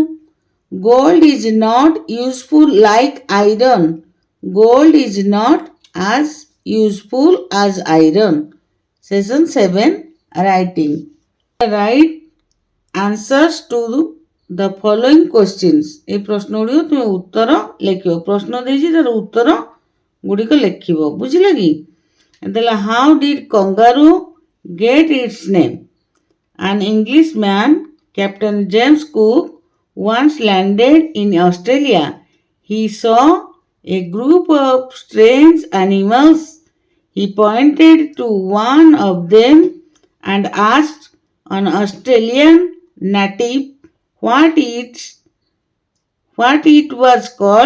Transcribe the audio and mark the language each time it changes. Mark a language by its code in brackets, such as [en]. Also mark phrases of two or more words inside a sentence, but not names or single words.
[en] Gold is not useful like iron. Gold is not as useful as iron. Session 7 Writing. Write answers to the following questions. [or] এই ପ୍ରଶ୍ନଗୁଡ଼ିକ ତୁମେ ଉତ୍ତର ଲେଖିବ. ପ୍ରଶ୍ନ ଦେଇଛି ତାର ଉତ୍ତର ଗୁଡ଼ିକ ଲେଖିବ. ବୁଝିଲ କି? [en] ଦେଲା how did kangaroo get its name? An Englishman, Captain James Cook, once landed in Australia. He saw a group of strange animals. He pointed to one of them and asked an Australian native what it was called.